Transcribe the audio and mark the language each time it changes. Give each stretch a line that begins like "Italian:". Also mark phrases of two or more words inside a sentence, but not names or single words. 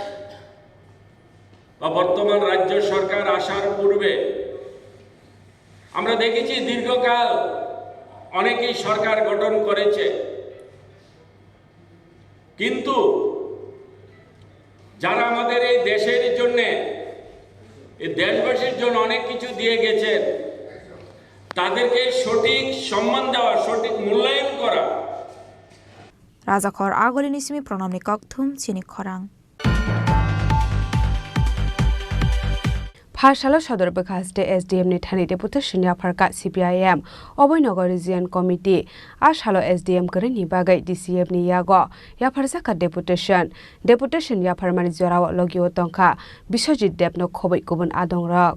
Bangla: বা বর্তমান রাজ্য সরকার আসার পূর্বে আমরা দেখেছি দীর্ঘকাল অনেকেই সরকার গঠন করেছে, কিন্তু যারা আমাদের এই দেশের জন্য, এই দেশবাসীর জন্য অনেক কিছু দিয়ে গেছেন, তাদেরকে সঠিক সম্মান দেওয়া, সঠিক মূল্যায়ন করা।
Kok Borok: রাজাখর আগলিনি সিমি প্রণামনি ককথুম চিনি খরাং Pharsalo Sodor Bekaste SDM ni thani deputation ya pharka CPIM Oboynagar Region Committee Ashalo SDM krini bagai DCF ni yago ya pharsaka deputation ya pharmani jorawa logio tongkha Biswajit Debno khobai kubun adong rok